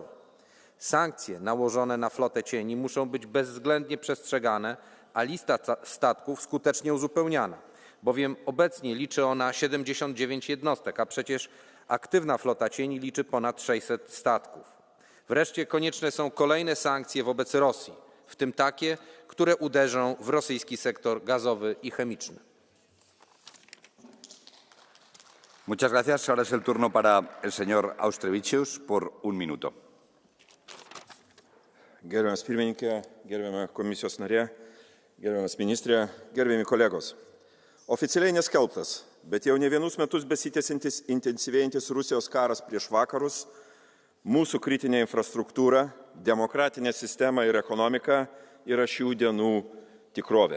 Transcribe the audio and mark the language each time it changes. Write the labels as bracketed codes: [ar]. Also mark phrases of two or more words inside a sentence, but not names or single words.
[pl] Sankcje nałożone na flotę cieni muszą być bezwzględnie przestrzegane, a lista statków skutecznie uzupełniana, bowiem obecnie liczy ona 79 jednostek, a przecież Aktywna flota cieni liczy ponad 600 statków. Wreszcie konieczne są kolejne sankcje wobec Rosji, w tym takie, które uderzą w rosyjski sektor gazowy i chemiczny. [es] Muchas gracias. Ahora es el turno para el señor Auštrevičius por un minuto. [lt] Gerbiamas pirmininkė, gerbiama komisijos narė, gerbiamas ministrė, gerbiami kolegos. Oficialiai neskelbtas, bet jau ne vienus metus besitęsiantis intensyvėjantis Rusijos karas prieš vakarus, mūsų kritinė infrastruktūra, demokratinė sistema ir ekonomika yra šių dienų tikrovė.